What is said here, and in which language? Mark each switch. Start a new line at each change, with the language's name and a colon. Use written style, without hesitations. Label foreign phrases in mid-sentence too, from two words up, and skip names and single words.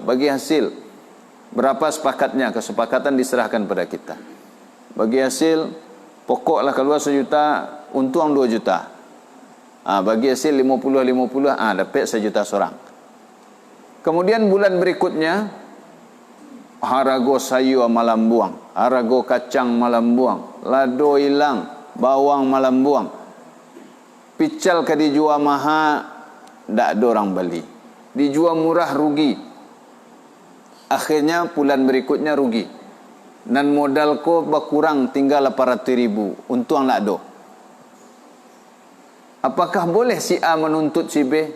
Indonesian: Bagi hasil, berapa sepakatnya? Kesepakatan diserahkan pada kita. Bagi hasil, pokoklah keluar 1 juta, untung 2 juta. Bagi hasil 50-50, dapat 1 juta seorang. Kemudian bulan berikutnya,
Minangkabau: harago sayu malam buang, harago kacang malam buang, lado hilang, bawang malam buang.
Indonesian: Pical ke dijual mahal, tak ada orang beli. Dijual murah, rugi. Akhirnya bulan berikutnya rugi. Dan modal ko berkurang, tinggal 800.000. Untung tak ada. Apakah boleh si A menuntut si B?